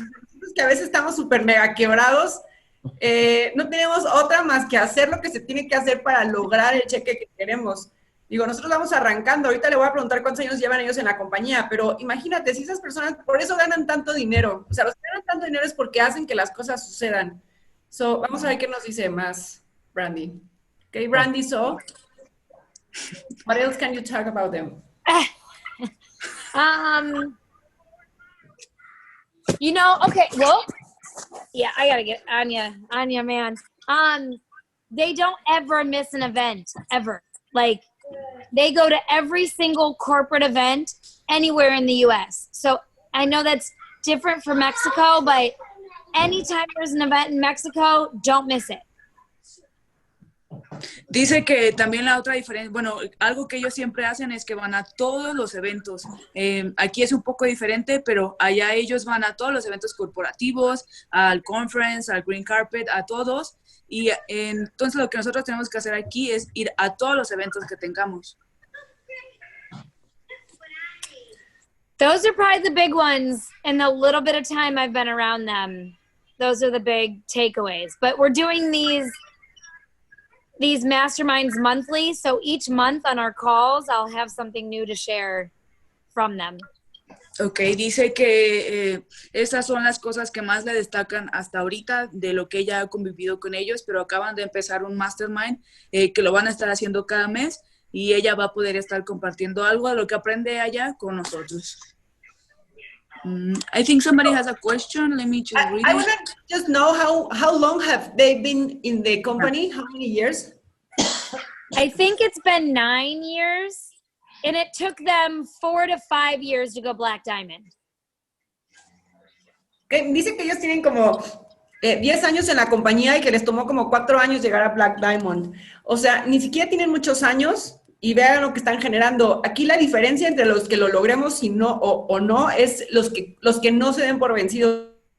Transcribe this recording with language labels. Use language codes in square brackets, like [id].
[es] Nosotros que a veces estamos súper mega quebrados, no tenemos otra más que hacer lo que se tiene que hacer para lograr el cheque que queremos. Digo, nosotros vamos arrancando, ahorita le voy a preguntar cuántos años llevan ellos en la compañía, pero imagínate, si esas personas, por eso ganan tanto dinero, o sea, los que ganan tanto dinero es porque hacen que las cosas sucedan. So, vamos a ver qué nos dice más Brandy. [en] Okay, Brandy, so what else can you talk about them? You know, okay, well, yeah, I gotta get Anya, man. They don't ever miss an event, ever. Like, they go to every single corporate event anywhere in the U.S. So I know that's different for Mexico, but anytime there's an event in Mexico, don't miss it. [es] Dice que también la otra diferencia, bueno, algo que ellos siempre hacen es que van a todos los eventos. Aquí es un poco diferente, pero allá ellos van a todos los eventos corporativos, al conference, al green carpet, a todos. Y entonces lo que nosotros tenemos que hacer aquí es ir a todos los eventos que tengamos. [en] Those are probably the big ones in the little bit of time I've been around them. Those are the big takeaways. But we're doing these masterminds monthly, so each month on our calls, I'll have something new to share from them. [es] Ok, dice que esas son las cosas que más le destacan hasta ahorita de lo que ella ha convivido con ellos, pero acaban de empezar un mastermind que lo van a estar haciendo cada mes y ella va a poder estar compartiendo algo de lo que aprende allá con nosotros. [en] I think somebody has a question. Let me just read I it. want to just know how long have they been in the company? How many years? I think it's been 9 years. and it took them 4 to 5 years to go Black Diamond. [es] Dice que ellos tienen como 10 años en la compañía y que les tomó como 4 años llegar a Black Diamond. O sea, ni siquiera tienen muchos años y vean lo que están generando. Aquí la diferencia entre los que lo logremos y no, o no es los que no se den por vencidos.